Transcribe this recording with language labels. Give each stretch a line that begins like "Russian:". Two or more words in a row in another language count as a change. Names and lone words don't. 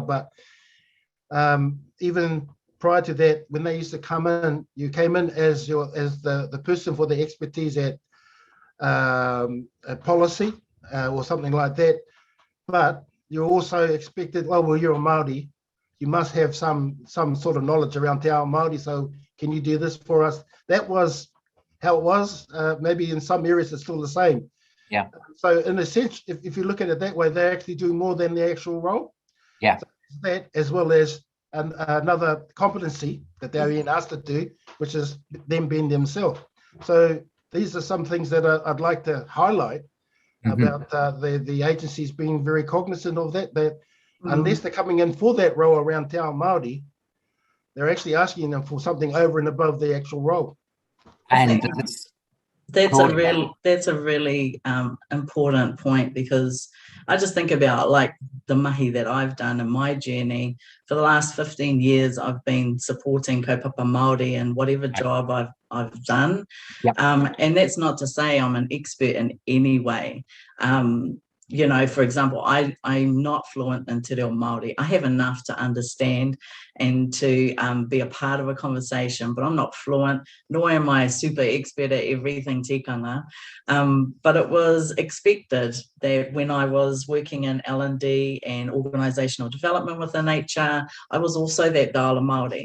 English: But even prior to that, when they used to come in, you came in as the person for the expertise at a policy or something like that. But you're also expected, oh, well, you're a Māori, you must have some sort of knowledge around
Māori: te ao Māori,
English: so can you do this for us? That was how it was. Maybe in some areas it's still the same. Yeah. So in a sense, if you look at it that way, they're actually doing more than the actual role. Yeah. So that, as well as another competency that they're being asked to do, which is them being themselves. So these are some things that I'd like to highlight about the agencies being very cognizant of that, unless they're coming in for that role around
Māori: te ao Māori,
English: they're actually asking them for something over and above the actual role. And that's a really important point, because I just think about like the mahi that I've done in my journey. For the last 15 years, I've been supporting
Māori: kaupapa Māori
English: in whatever job I've done. Yep. And that's not to say I'm an expert in any way. You know, for example, I'm not fluent in
Māori: te reo Māori.
English: I have enough to understand and to be a part of a conversation, but I'm not fluent, nor am I super expert at everything tikanga. But it was expected that when I was working in L&D and organisational development within HR, I was also that
Māori: Dala Māori.